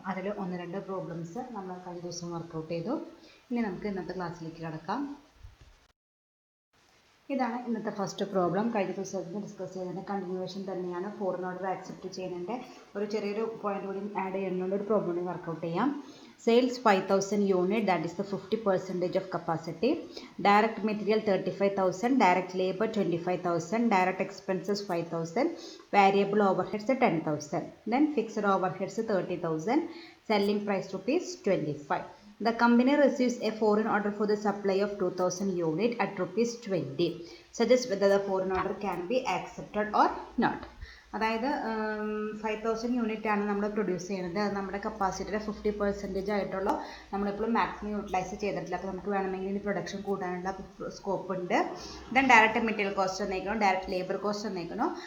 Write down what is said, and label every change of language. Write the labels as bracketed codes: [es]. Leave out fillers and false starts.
[ml] അതിൽ ഒന്ന് രണ്ട് പ്രോബ്ലംസ് നമ്മൾ കഴിഞ്ഞ ദിവസം വർക്കൗട്ട് ചെയ്തു. ഇനി നമുക്ക് ഇന്നത്തെ ക്ലാസ്സിലേക്ക് കിടക്കാം. ഇതാണ് ഇന്നത്തെ ഫസ്റ്റ് പ്രോബ്ലം. കഴിഞ്ഞ ദിവസം ഡിസ്കസ് ചെയ്തതിൻ്റെ കണ്ടിന്യൂവേഷൻ തന്നെയാണ്. ഫോറിൻ ഓർഡർ ആക്സെപ്റ്റ് ചെയ്യുന്നതിൻ്റെ ഒരു ചെറിയൊരു പോയിന്റ് കൂടി ആഡ് ചെയ്യുന്നുണ്ട്. ഒരു പ്രോബ്ലം കൂടി വർക്കൗട്ട് ചെയ്യാം. [en] Sales 5,000 unit, that is the 50% of capacity. Direct material 35,000, direct labor 25,000, direct expenses 5,000, variable overheads 10,000. Then fixed overheads 30,000. Selling price rupees 25. The company receives a foreign order for the supply of 2,000 unit at rupees 20. Suggest whether the foreign order can be accepted or not. [ml] അതായത് 5,000 unit ആണ് നമ്മൾ produce ചെയ്യുന്നത്. അത് നമ്മുടെ കപ്പാസിറ്റിയുടെ 50% ആയിട്ടുള്ള നമ്മളിപ്പോഴും maximum utilise ചെയ്തിട്ടില്ല. അപ്പോൾ നമുക്ക് വേണമെങ്കിൽ ഇനി പ്രൊഡക്ഷൻ കൂട്ടാനുള്ള സ്കോപ്പ് ഉണ്ട്. Then direct material cost തന്നേക്കണോ, direct labour cost തന്നേക്കണോ.